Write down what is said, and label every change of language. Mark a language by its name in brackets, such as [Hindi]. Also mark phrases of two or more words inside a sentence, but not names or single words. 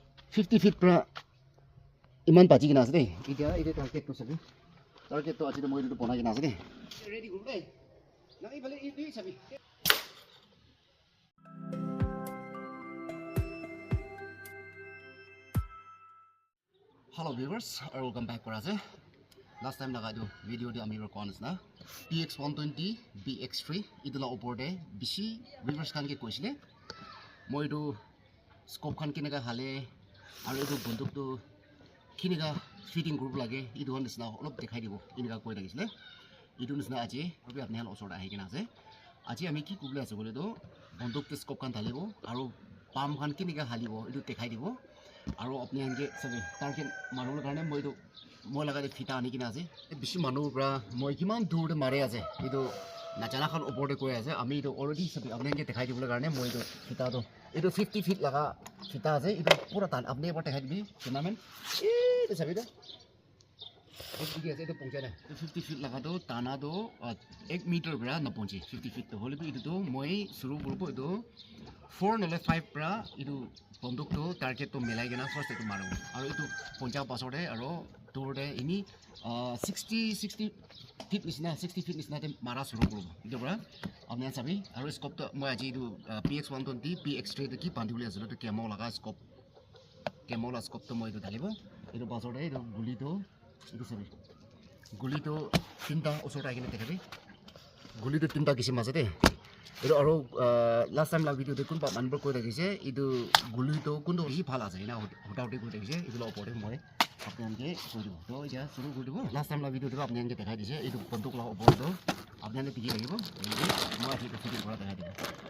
[Naga Pidgin] 50 feet pra iman baji kina ase de idia ide target to sabi target to aji to moi to bonai kina ase de ready guru dai nai bale ide sabi. [English] Hello viewers, welcome back for us. [Naga Pidgin] Last time naga do video di ami record na PX120 BX3 idula opor de bishi viewers kan ke koisile moi do scope khan kinega hale aru edu bonduk to kinega [English] fitting group [Naga Pidgin] lage idu han nisna olop dekhai dibo inega koi lagisile idu nisna aji aru apni hal osor ahi kina ase aji ami ki kubla ase bole do bonduk te scope kan dhalibo aru pam khan kinega halibo idu dekhai dibo aru apni hange sabe target marul karone moi do moi laga de fita ani kina ase bishi manu bra moi kiman dur de mare ase idu najana khan opor de koi ase ami do already sabe apni hange dekhai dibole karone moi do fita do idu 50 feet laga fita ase idu pura tan apni opor dekhai dibi tournament itu sabi do itu ase itu pongcha na 50 feet laga do tana do 1 meter bra na pongchi 50 feet to hole bi itu do moi suru burbo itu 4 nole 5 bra itu bonduk to target to milai gena first itu maru aru itu pongcha pasode aru tour de ini 60 feet nisna 60 feet nisna te mara suru burbo itu bra apni sabi aru scope to moi aji itu PX120 BX3 to ki pandibule asilo to kemo laga scope kemola scope to moi itu dhalibo itu pasode itu guli to itu sabi guli to tinta osor agine dekhabi guli to tinta kisim ase de itu aru [English] last time [Naga Pidgin] la video de kun ba manbor koi rakise itu guli to kundo hi phala ase na hota hoti koi rakise itu la opor de moi apni anke koi dibo to ja suru koi dibo [English] last time [Naga Pidgin] la video de apni anke dekhai dise itu bonduk la opor do apni anke piji lagibo moi hi to fitting kora dekhai dibo